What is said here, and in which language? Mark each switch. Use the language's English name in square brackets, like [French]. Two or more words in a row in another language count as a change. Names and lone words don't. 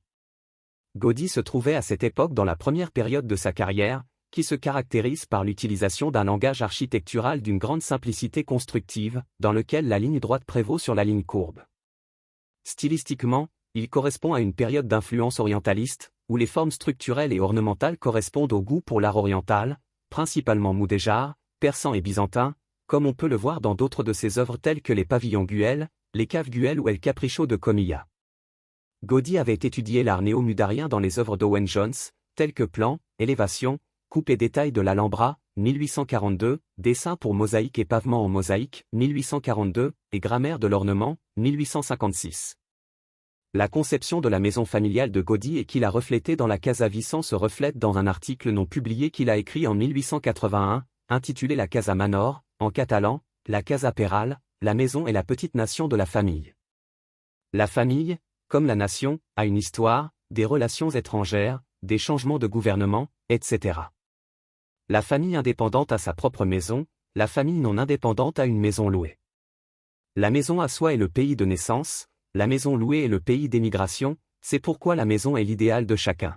[French] Gaudí se trouvait à cette époque dans la première période de sa carrière, qui se caractérise par l'utilisation d'un langage architectural d'une grande simplicité constructive, dans lequel la ligne droite prévaut sur la ligne courbe. Stylistiquement, il correspond à une période d'influence orientaliste, où les formes structurelles et ornementales correspondent au goût pour l'art oriental, principalement moudéjar, persan et byzantin, comme on peut le voir dans d'autres de ses œuvres telles que les pavillons Güell, les caves Güell ou El Capricho de Comilla. Gaudí avait étudié l'art néo-mudarien dans les œuvres d'Owen Jones, telles que Plan, Élévation, Coupe et détail de l'Alhambra, 1842, Dessin pour mosaïque et pavement en mosaïque, 1842, et Grammaire de l'ornement, 1856. La conception de la maison familiale de Gaudí et qu'il a reflétée dans la Casa Vicent se reflète dans un article non publié qu'il a écrit en 1881, intitulé La Casa Manor, en catalan, La Casa Peral, la maison et la petite nation de la famille. La famille, comme la nation, a une histoire, des relations étrangères, des changements de gouvernement, etc. La famille indépendante a sa propre maison, la famille non indépendante a une maison louée. La maison à soi est le pays de naissance, la maison louée est le pays d'émigration, c'est pourquoi la maison est l'idéal de chacun.